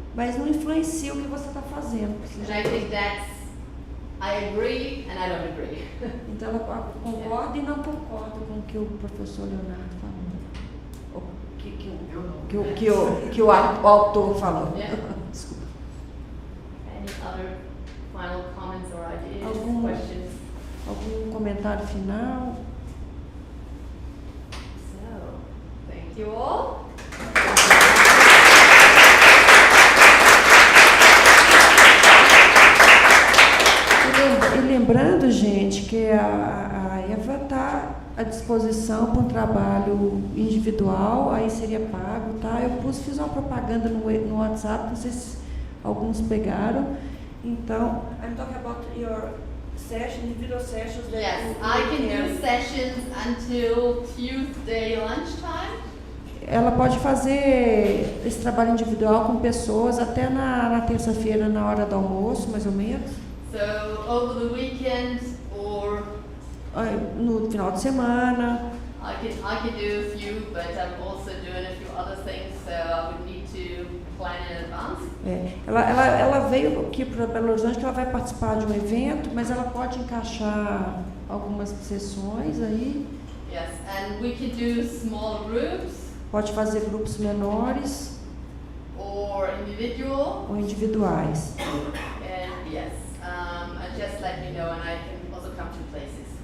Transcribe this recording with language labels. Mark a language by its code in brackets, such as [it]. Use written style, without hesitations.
[pt] Mas não influencia o que você está fazendo. [en] And I think I agree and I don't agree. [pt] Então ela concorda e não concorda com o que o professor Leonardo falou. Que o autor falou. [en] Yeah. [pt] Desculpa. [en] Any other final comments or ideas, questions? [pt] Algum comentário final? [en] So, thank you all. [pt] E lembrando, gente, que a Eva está à disposição para um trabalho individual, aí seria pago, tá? Eu fiz uma propaganda no WhatsApp, não sei se alguns pegaram. Então, [en] I'm talking about your session, individual sessions. Yes, I can do sessions until Tuesday lunchtime. [pt] Ela pode fazer esse trabalho individual com pessoas até na terça-feira, na hora do almoço, mais ou menos. [en] So, over the weekend or [pt] no final de semana. [en] I can do a few, but I'm also doing a few other things, so I would need to plan in advance. [pt] Ela veio aqui para Belo Horizonte, que ela vai participar de um evento, mas ela pode encaixar algumas sessões aí. [en] Yes, and we can do small groups. [pt] Pode fazer grupos menores [en] or individual. [pt] Ou individuais. [en] And yes, and just let me know, and I can also come to places.